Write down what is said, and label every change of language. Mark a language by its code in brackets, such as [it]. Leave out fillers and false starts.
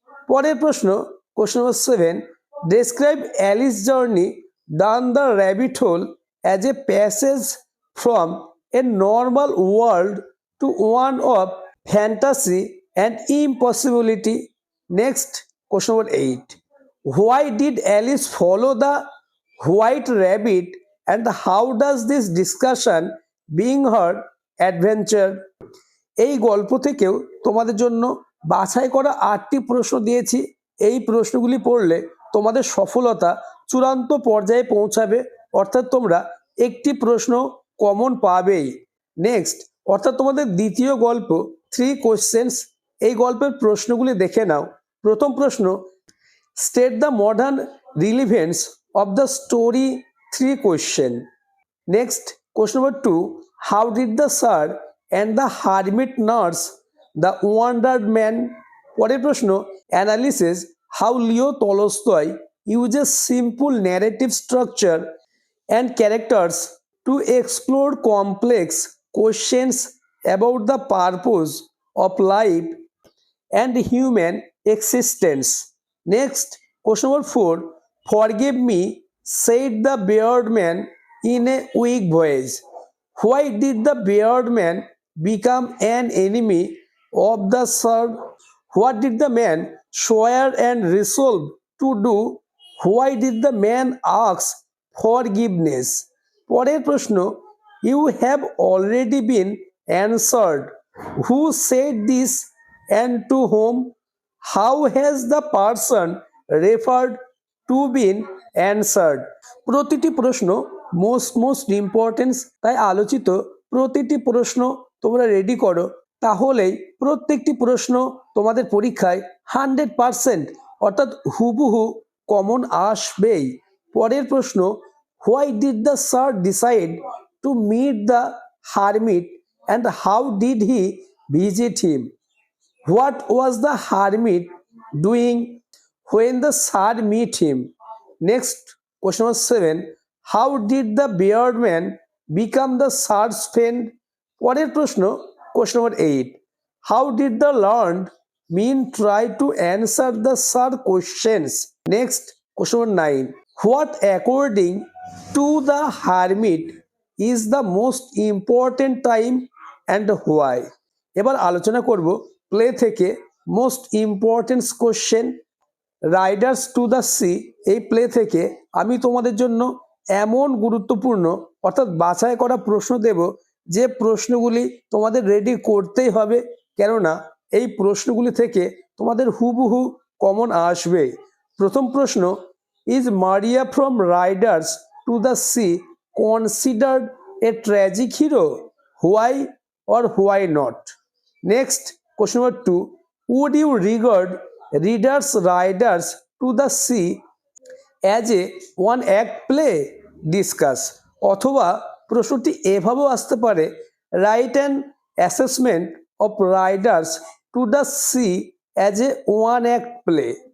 [bn] পরের প্রশ্ন, [en] question number 7, describe Alice's journey down the rabbit hole as a passage from a normal world to one of fantasy and impossibility. Next, question number 8. Why did Alice follow the white rabbit, and how does this discussion bring her adventure? [bn] এই গল্প থেকেও তোমাদের জন্য বাছাই করা 8টি প্রশ্ন দিয়েছি। এই প্রশ্নগুলি পড়লে তোমাদের সফলতা চূড়ান্ত পর্যায়ে পৌঁছাবে, অর্থাৎ তোমরা একটি প্রশ্ন কমন পাবেই। নেক্সট, অর্থাৎ তোমাদের দ্বিতীয় গল্প 3 কোশ্চেন্স। এই গল্পের প্রশ্নগুলি দেখে নাও। প্রথম প্রশ্ন, [en] State the modern relevance of the story 3 question. Next, question number 2, how did the tsar and the hermit nurse the wounded man. [bn] পরের প্রশ্ন, [en] Analysis how Leo Tolstoy uses simple narrative structure and characters to explore complex questions about the purpose of life and human existence. Next, question number 4, forgive me, said the bearded man in a weak voice. Why did the bearded man become an enemy of the sword? What did the man swear and resolve to do? Why did the man ask forgiveness? [bn] পরের প্রশ্ন, [en] you have already been answered. Who said this and to whom? How has the person referred to been answered? [bn] প্রতিটি প্রশ্ন [en] most importance, [bn] তাই আলোচিত প্রতিটি প্রশ্ন তোমরা ready করো, তাহলেই প্রত্যেকটি প্রশ্ন তোমাদের পরীক্ষায় 100% অর্থাৎ হুবহু কমন আসবেই। পরের প্রশ্ন, [en] why did the sir decide to meet the hermit, and how did he visit him? What was the hermit doing when the sir met him? Next, question number 7, how did the bearded man become the sir's friend? [bn] পরের প্রশ্ন, [en] question number 8, how did the learned men try to answer the sir questions? Next, question number 9, what according to the hermit is the most important time and why? [bn] এবার আলোচনা করব play থেকে [en] most important question [bn] Riders to the sea. এই play থেকে আমি তোমাদের জন্য এমন গুরুত্বপূর্ণ অর্থাৎ বাছাই করা প্রশ্ন দেব যে প্রশ্নগুলি তোমাদের রেডি করতেই হবে, কেননা এই প্রশ্নগুলি থেকে তোমাদের হুবহু কমন আসবে। প্রথম প্রশ্ন, [en] Is Maria from riders to the sea considered a tragic hero? Why or why not? Next, question number 2, would you regard Reader's Riders to the Sea as a one act play? Discuss. [bn] অথবা প্রশ্নটি এভাবেও আসতে পারে, [en] write an assessment of Riders to the Sea as a one act play.